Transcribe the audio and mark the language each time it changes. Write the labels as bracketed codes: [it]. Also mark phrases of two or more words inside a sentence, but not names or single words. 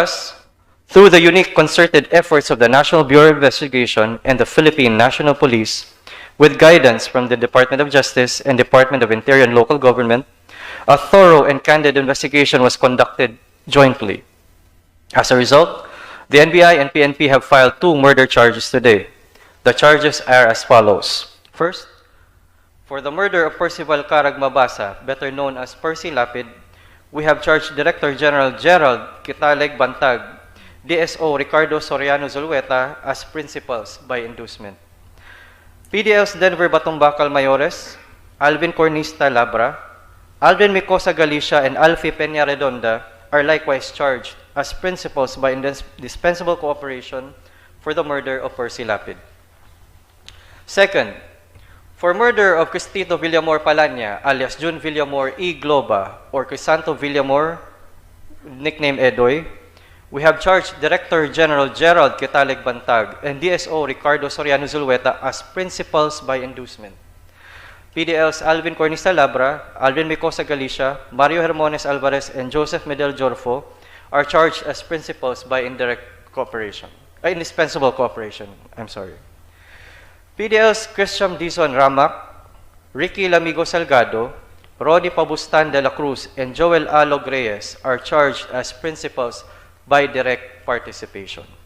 [en] Thus, Through the unique concerted efforts of the National Bureau of Investigation and the Philippine National Police, with guidance from the Department of Justice and Department of Interior and Local Government, a thorough and candid investigation was conducted jointly. As a result, the NBI and PNP have filed 2 murder charges today. The charges are as follows. First, for the murder of Percival Carag Mabasa, better known as Percy Lapid, we have charged Director General Gerald Kitaleg Bantag, DSO Ricardo Soriano Zulueta as principals by inducement. PDL's Denver Batumbakal Mayores, Alvin Cornista Labra, Alvin Micosa Galicia, and Alfie Peña Redonda are likewise charged as principals by indispensable cooperation for the murder of Percy Lapid. Second, for murder of Cristito Villamor Palanya, alias June Villamor E. Globa, or Crisanto Villamor, nickname Edoy, we have charged Director General Gerald Kitaleg Bantag and DSO Ricardo Soriano Zulueta as principals by inducement. PDL's Alvin Cornista Labra, Alvin Micosa Galicia, Mario Hermones Alvarez, and Joseph Medel Jorfo are charged as principals by indispensable cooperation. PDL's Christian Dizon Ramak, Ricky Lamigo Salgado, Rodi Pabustan de la Cruz, and Joel Alog Reyes are charged as principals by direct participation.